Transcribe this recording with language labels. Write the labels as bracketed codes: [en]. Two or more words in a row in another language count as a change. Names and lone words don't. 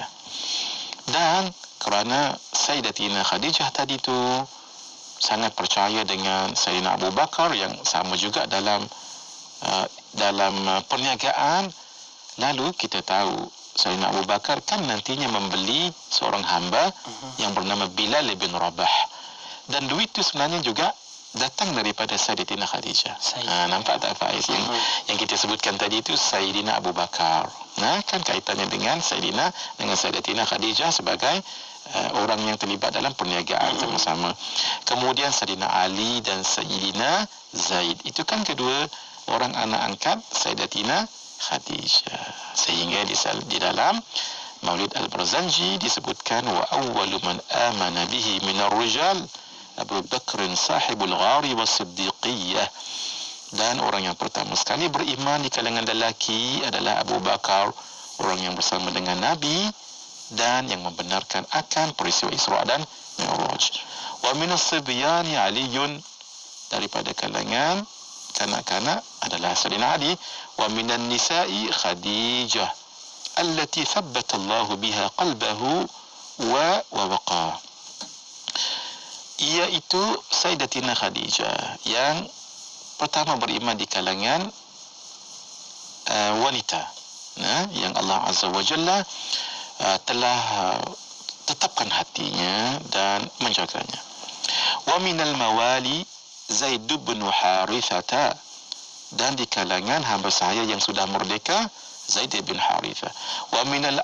[ms] Dan kerana Sayyidatina Khadijah tadi tu sangat percaya dengan Sayyidina Abu Bakar yang sama juga dalam perniagaan, lalu kita tahu Sayyidina Abu Bakar kan nantinya membeli seorang hamba yang bernama Bilal bin Rabah, dan duit itu sebenarnya juga datang daripada Sayyidatina Khadijah. Nampak tak Faiz? Yang kita sebutkan tadi itu Sayyidina Abu Bakar. Nah, kan kaitannya dengan Sayyidatina Khadijah sebagai orang yang terlibat dalam perniagaan sama-sama. Kemudian Sayyidina Ali dan Sayyidina Zaid, itu kan kedua orang anak angkat Sayyidatina Khadijah. Sehingga di dalam Maulid Al-Barzanji disebutkan, [ar] وأول من آمن به من الرجال أبو بكر صاحب الغار والصديقية. [ms] Dan orang yang pertama sekali beriman di kalangan lelaki adalah Abu Bakar, orang yang bersama dengan Nabi dan yang membenarkan akan peristiwa Isra dan Mi'raj. [ar] ومن الصبيان علي, [ms] daripada kalangan kanak-kanak adalah Sayyidina Ali. [ar] ومن النساء خديجة التي ثبت الله بها قلبه ووقاه, [ms] iaitu Sayyidatina Khadijah yang pertama beriman di kalangan wanita, yang Allah [ar] عز وجل [ms] telah tetapkan hatinya dan menjaganya. [ar] ومن الموالي زيد بن حارثة, [ms] dan di kalangan hamba saya yang sudah merdeka Zaid bin Harithah.